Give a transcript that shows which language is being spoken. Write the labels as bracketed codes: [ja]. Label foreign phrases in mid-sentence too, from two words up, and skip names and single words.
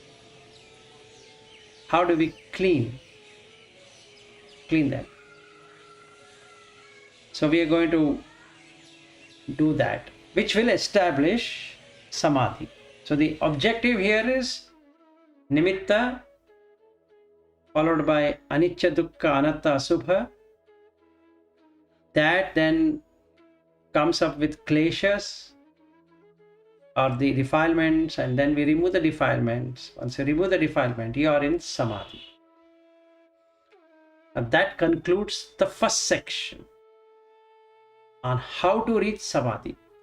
[en] How do we clean them? So we are going to do that, which will establish samadhi. So the objective here is nimitta, followed by [pi] anicca, dukkha, anatta, asubha. [en] That then comes up with kleshas or the defilements, and then we remove the defilements. Once you remove the defilement, you are in samadhi. And that concludes the first section on how to reach samadhi.